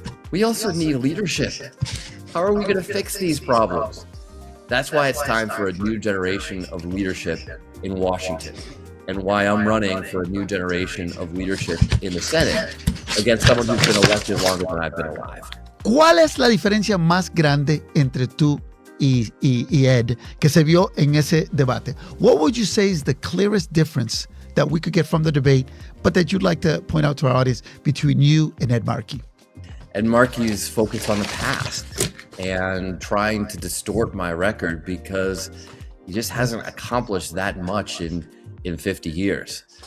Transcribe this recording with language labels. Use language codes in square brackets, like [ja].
[en] We also need leadership. How are we going to fix these problems? That's why it's time for a new generation of leadership in Washington, and why I'm running for a new generation of leadership in the Senate against someone who's been elected longer than I've been alive. [es] ¿Cuál es la diferencia más grande entre tú y Ed que se vio en ese debate? [en] What would you say is the clearest difference that we could get from the debate, but that you'd like to point out to our audience between you and Ed Markey? Ed Markey's focused on the past and trying to distort my record because he just hasn't accomplished that much in 50 years.